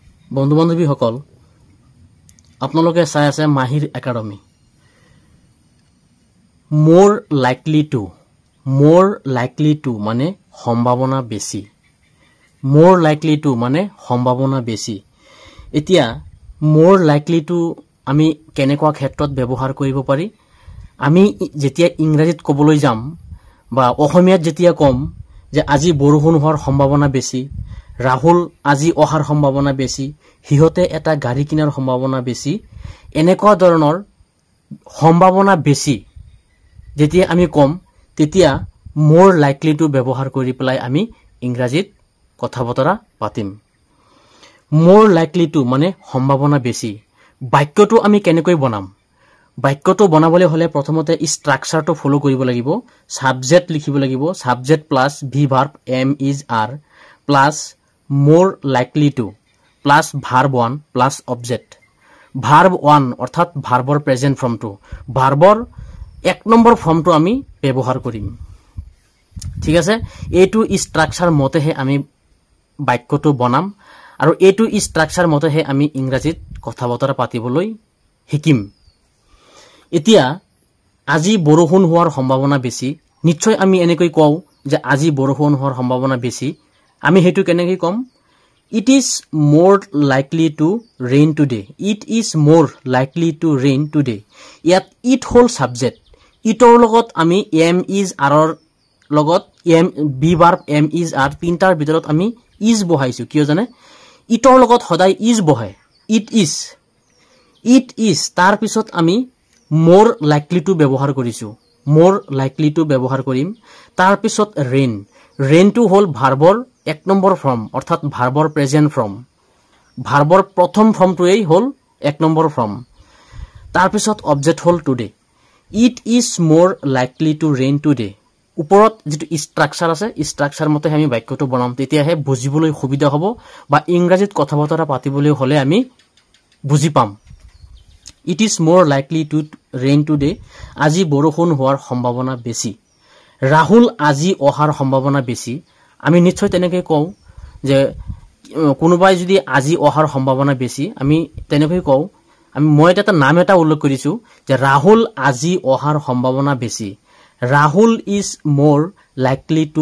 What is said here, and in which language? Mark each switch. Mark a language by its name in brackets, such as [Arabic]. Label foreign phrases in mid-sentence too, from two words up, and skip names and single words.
[Assamese] বন্ধু বান্ধৱীসকল আপোনালোকে চাই আছে মাহিৰ একাডেমি [English] more likely to [Assamese] মানে সম্ভাৱনা বেছি [English] more likely to [Assamese] মানে সম্ভাৱনা বেছি এতিয়া [English] more likely to [Assamese] আমি কেনেকুৱা ক্ষেত্ৰত ব্যৱহাৰ কৰিব পাৰি আমি যেতিয়া ইংৰাজীত ক'বলৈ যাম বা অসমীয়াত যেতিয়া কম যে আজি বৰষুণ হোৱাৰ সম্ভাৱনা বেছি ৰাহুল আজি অহাৰ সম্ভাৱনা বেছি হিহতে এটা গাড়ী কিনাৰ সম্ভাৱনা বেছি এনেকুৱা ধৰণৰ সম্ভাৱনা বেছি যেতিয়া আমি কম তেতিয়া [English] more likely to [Assamese] ব্যৱহাৰ কৰি পেলাই আমি ইংৰাজীত কথা বতৰা পাতিম [English] more likely to [Assamese] মানে সম্ভাৱনা বেছি বাক্যটো আমি কেনেকৈ বনাম বাক্যটো বনাবলৈ হলে প্ৰথমতে স্ট্ৰাকচাৰটো ফলো কৰিব লাগিব সাবজেক্ট লিখিব লাগিব [English] subject plus V verb am is are plus more likely to plus verb 1 [Assamese] plus object verb 1 অর্থাৎ ভার্বৰ প্ৰেজেন্ট ফৰ্মটো ভার্বৰ এক নম্বৰ ফৰ্মটো আমি ব্যৱহাৰ কৰিম ঠিক আছে এইটো স্ট্ৰাকচাৰ মতেহে আমি বাক্যটো বনাম আৰু এইটো স্ট্ৰাকচাৰ মতেহে আমি ইংৰাজীত কথা বতৰা পাতিবলৈ শিকিম এতিয়া আজি বৰষুণ হোৱাৰ সম্ভাৱনা বেছি নিশ্চয় আমি এনেকৈ কওঁ যে আজি বৰষুণ হোৱাৰ সম্ভাৱনা বেছি আমি হেতু কেনেকৈ কম [English] it is more likely to rain today [Assamese] it is more likely to rain today ইয়াত it হল সাবজেক্ট ইটৰ লগত আমি [English] am is are [Assamese] লগত [English] am be verb am is are [Assamese] তিনটাৰ ভিতৰত আমি is বহাইছো কিয় জানে ইটৰ লগত সদায় is বহায় it is তাৰ পিছত আমি [English] more likely to [Assamese] ব্যৱহাৰ কৰিছো [English] more likely to [Assamese] ব্যৱহাৰ কৰিম তাৰ পিছত [English] rain to [Assamese] হল ভাৰ্বৰ এক নম্বৰ ফৰ্ম অৰ্থাৎ ভাৰ্বৰ [English] present form [Assamese] ভাৰ্বৰ প্ৰথম ফৰ্মটোই হল এক নম্বৰ ফৰ্ম তাৰ পিছত অবজেক্ট হল টুডে [English] it is more likely to rain today [Assamese] ওপৰত যেটো স্ট্ৰাকচাৰ আছে স্ট্ৰাকচাৰ মতে আমি বাক্যটো বনাম তেতিয়াহে বুজিবলৈ সুবিধা হ'ব বা ইংৰাজীত কথা বতৰা পাতিবলৈ হলে আমি বুজি পাম [English] it is more likely to rain today [Assamese] আজি বৰষুণ হোৱাৰ সম্ভাৱনা বেছি ৰাহুল আজি অহাৰ সম্ভাৱনা বেছি আমি নিশ্চয় তেনেকৈ কওঁ যে কোনোবাই যদি আজি অহাৰ সম্ভাৱনা বেছি আমি তেনেকৈ কওঁ আমি মই এটা নাম এটা উল্লেখ কৰিছো যে ৰাহুল আজি অহাৰ সম্ভাৱনা বেছি ৰাহুল [English] is more likely to